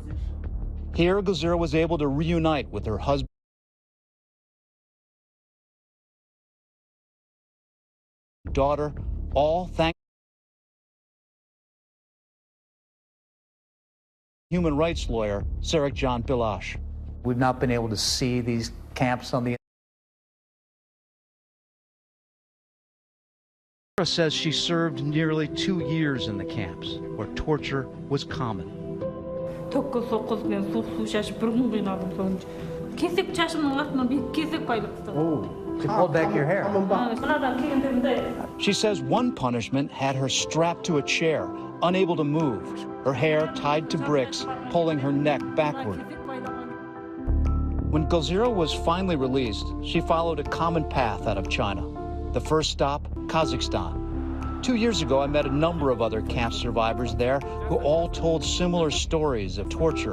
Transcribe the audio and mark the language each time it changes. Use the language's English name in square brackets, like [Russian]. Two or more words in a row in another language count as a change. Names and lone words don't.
[English] Here, Galzira was able to reunite with her husband, daughter, all thanks to human rights lawyer Sarek John Bilash. We've not been able to see these camps on the Galzira says she served nearly 2 years in the camps, where torture was common. [Kazakh] төкке соққызбен су шашып бір күн қиналдым соңында. Кесек шашымның артынан бүйтіп кесек байлапты. [English] Oh, to pull back your hair. [Kazakh] Қаладан келгендерінде [English] She says one punishment had her strapped to a chair, unable to move, her hair tied to bricks, pulling her neck backward. When Galzira was finally released, she followed a common path out of China. The first stop, Kazakhstan. 2 years ago, I met a number of other camp survivors there who all told similar stories of torture.